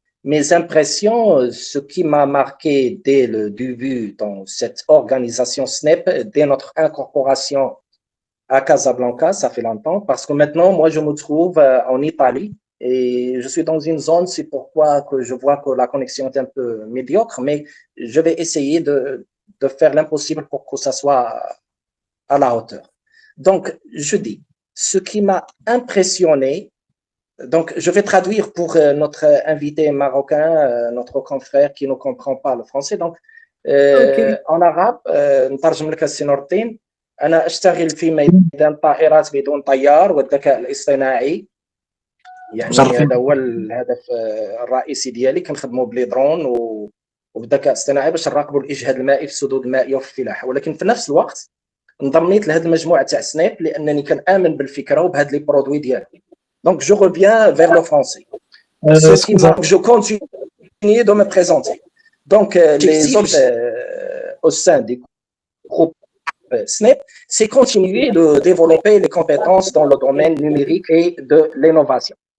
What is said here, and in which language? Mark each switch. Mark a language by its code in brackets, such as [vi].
[fr] Mes impressions, ce qui m'a marqué dès le début dans cette organisation SNEP, dès notre incorporation à Casablanca, ça fait longtemps, parce que maintenant, moi, je me trouve en Italie et je suis dans une zone, c'est pourquoi que je vois que la connexion est un peu médiocre, mais je vais essayer de faire l'impossible pour que ça soit à la hauteur. Donc, je dis, ce qui m'a impressionné, donc je vais traduire pour notre invité marocain, notre confrère qui ne comprend pas le français. Donc, en arabe, [ar] نترجم لك السي نور الدين. أنا أشتغل في ميدان الطائرات بدون طيار والذكاء الاصطناعي. يعني هذا هو الهدف الرئيسي ديالي. كنخدموا بلي درون وبالذكاء الاصطناعي باش نراقبوا الإجهاد المائي في السدود المائية وفي الفلاحة. ولكن في نفس الوقت انضميت لهذه المجموعة تاع سناب لأنني كنآمن بالفكرة وبهاد لي برودوي ديالي. [fr] Donc, je reviens vers le français. Je continue de me présenter. Donc, les autres au sein du groupe SNEP, c'est continuer de développer les compétences dans le domaine numérique et de l'innovation.